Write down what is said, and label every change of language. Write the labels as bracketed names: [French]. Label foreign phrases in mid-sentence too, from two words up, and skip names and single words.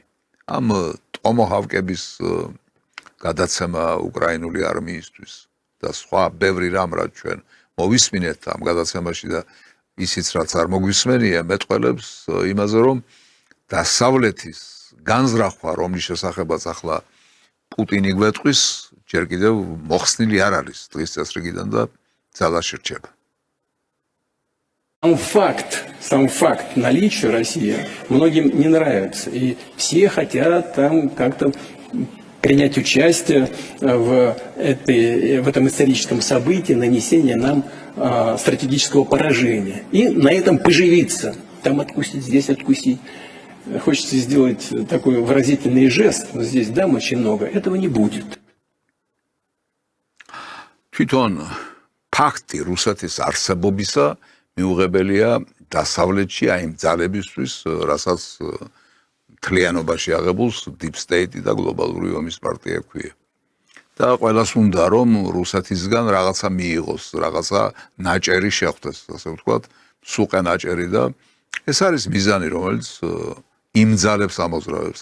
[Georgian] ამ ტომოჰავკების გადაცემა უკრაინული არმიისთვის და სხვა ბევრი რამ რაც ჩვენ მოვისმინეთ ამ გადაცემაში და ისიც რაც არ მოგვისმენია მეტყველებს იმაზე რომ დასავლეთის განზრახვა რომლის შესახებაც ახლა პუტინი გვეტყვის ჯერ კიდევ მოხსნილი არ არის დღის წესრიგიდან და ძალაში რჩება. [Russian] Сам факт наличия России многим не нравится, и все хотят там как-то принять участие в этом историческом событии, нанесения нам стратегического поражения. И на этом поживиться. Там откусить, здесь откусить. Хочется сделать такой выразительный жест, но здесь дам очень много. Этого не будет. [Georgian] თვითონ ფაქტი რუსეთის არსებობისა მიუღებელია დასავლეთში აი იმ ძალებისთვის, რასაც მთლიანობაში აღებულს [English] deep state [Georgian] და გლობალური ომის პარტია ქვია. და ყველას უნდა რომ რუსეთისგან რაღაცა მიიღოს, რაღაცა ნაჭერი შეხვდეს, ასე ვთქვათ, სუყე ნაჭერი და ეს არის მიზანი, რომელიც იმძალებს ამოძრავებს.